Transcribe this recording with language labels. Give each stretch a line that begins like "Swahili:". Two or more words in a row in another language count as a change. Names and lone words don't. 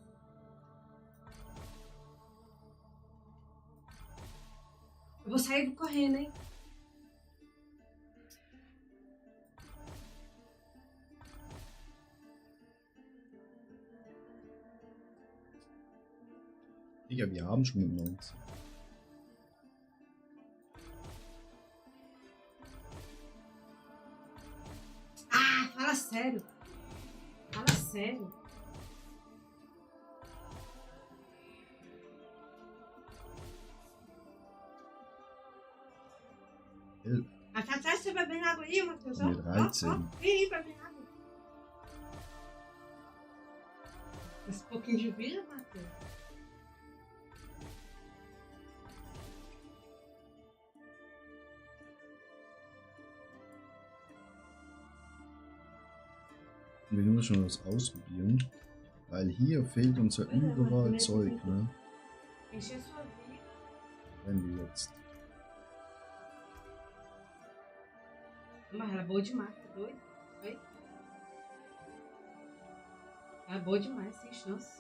Portuguese: Eu vou sair correndo, hein?
German: Digga, wir haben schon mit 19.
Portuguese: Ah, fala sério. Fala sério. Ah, tá atrás, você bebendo água aí, Matheus? Ó,
German: Mit 13.
Portuguese: ó, vem aí pra beber água. Esse pouquinho de vida, Matheus.
German: Wir müssen schon was ausprobieren. Weil hier fehlt uns ja überall Zeug, ne?
Portuguese: Encher sua vida.
German: Wenn wir jetzt.
Portuguese: Mas ela é boa demais, tá doido? Oi? Ela é boa demais, sem chance.